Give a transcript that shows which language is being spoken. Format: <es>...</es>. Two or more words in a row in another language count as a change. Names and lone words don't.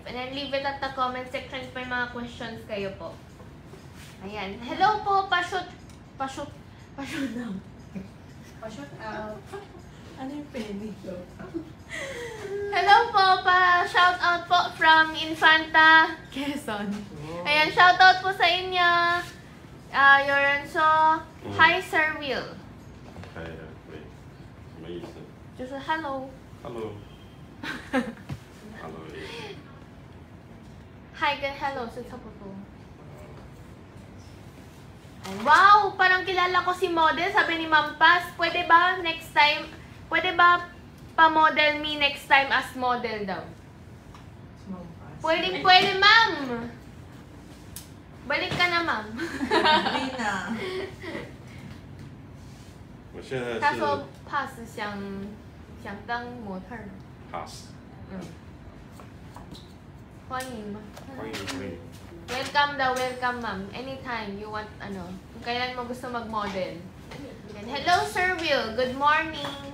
<en>And then leave it at the comment section if</en> <tl>may mga</tl> <en>questions</en> <tl>kayo po. Ayan. Hello po, pa-shoot daw. Pa-shoot out. Ano yung penny ko? Hello po, pa-shout out po from Infanta, Quezon. Ayan, shout out po sa inyo. Yorenso, hi Sir Will.</tl> <zh>可以，可以，什么意思就是 hello.</zh> <en>？Hello。Hello。</en> <zh>Hi 跟 hello 是差不多。Ay, wow!</zh> <tl>Parang kilala ko si model. Sabi ni Ma'am Paz, pwede ba</tl> <en>next time,</en> <tl>pwede ba pa-model me</tl> <en>next time as model</en> <tl>daw? Pwede, pwede, ma'am! Balik ka na, ma'am. Hindi na.</tl> <zh>我现在是他说 pass 想当模特儿。 pass。欢迎吗？欢迎欢迎。 Welcome daw, welcome ma'am.</zh> <en>Anytime you want,</en> <tl>ano, kung kailan mo gusto mag-model.</tl> <en>And hello, Sir Will. Good morning.</en>